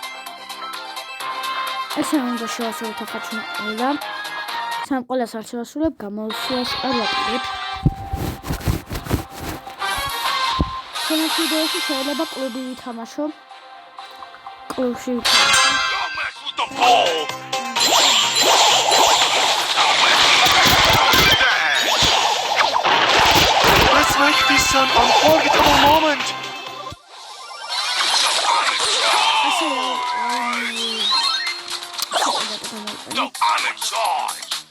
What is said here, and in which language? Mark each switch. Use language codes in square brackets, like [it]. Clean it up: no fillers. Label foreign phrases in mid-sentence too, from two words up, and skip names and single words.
[ka] ესე უნდა შევასრულოთ ახლა. სამ ყველას არ შევასრულებ, გამოსვლას არ ვაკეთებ. შემდგომ ვიდეოში შეიძლება კლუბი ვითამაშო. კლუბში [en] Let's make this an unforgettable moment. No, I'm in charge.